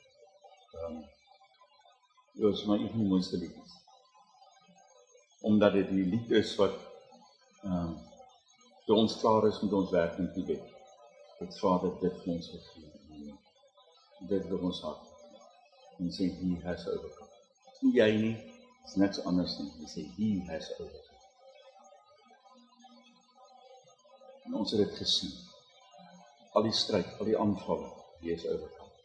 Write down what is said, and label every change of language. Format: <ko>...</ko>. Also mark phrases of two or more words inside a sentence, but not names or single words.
<af>Dit is maar een van die mooiste liedjes. Omdat dit die lied is wat toe ons klaar is met ons werk in Tibet. Het Vader dit vir ons gegee. Dit vir ons hart. En sê,</af> <en>he has overcome.</en> <af>Nie jy nie, is niks anders nie. Hy sê,</af> <en>he has overcome.</en> <af>En ons het dit gesien. Al die stryd, al die aanvalle,</af> <en>he has overcome.</en>